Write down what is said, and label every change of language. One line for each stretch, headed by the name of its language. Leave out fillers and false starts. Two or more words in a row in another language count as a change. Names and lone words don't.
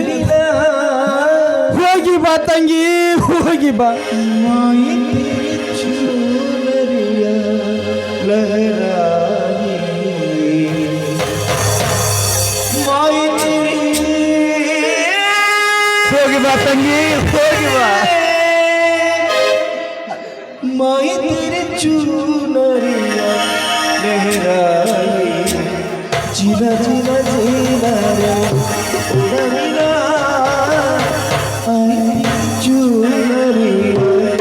Kannada: ಹೋಗಿ ಬಾ ತಂಗಿ, ಹೋಗಿ ಬಾ. ಹೋಗಿ ಬಾ ತಂಗಿ, ಹೋಗಿ ಬಾ.
Hindi: माई तेरे चूनरिया लहराई जीना जीना जीना रे उड़ना आई चूनरिया